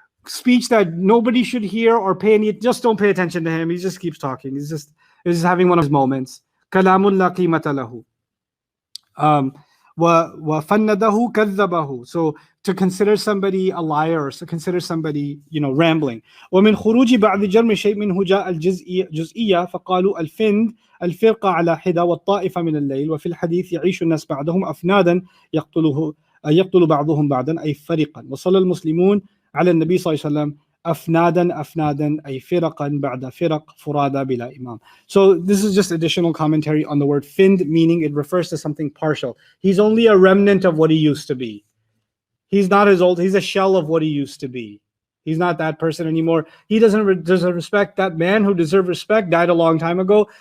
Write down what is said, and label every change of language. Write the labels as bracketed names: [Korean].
[English] Speech that nobody should hear or pay any, just don't pay attention to him. He just keeps talking. He's just having one of his moments. [Arabic] كلام لا قيمة له. وَفَنَّدَهُ كَذَّبَهُ, [English] so to consider somebody a liar, or to consider somebody, rambling. [Arabic] ومن خروج بعض جرم شيء منه جاء الجزئية فقالوا الفند الفرقة على حدة والطائفة من الليل، وفي الحديث يعيش الناس بعدهم أفنادا يقتل بعضهم بعضا أي فرقا، وصلى المسلمون على النبي صلى الله عليه وسلم أفنادا أي فرقا بعد فرق فرادا بلا إمام. [English] So this is just additional commentary on the word find, meaning it refers to something partial. He's only a remnant of what he used to be. He's not as old. He's a shell of what he used to be. He's not that person anymore. He doesn't deserve respect. That man who deserved respect died a long time ago.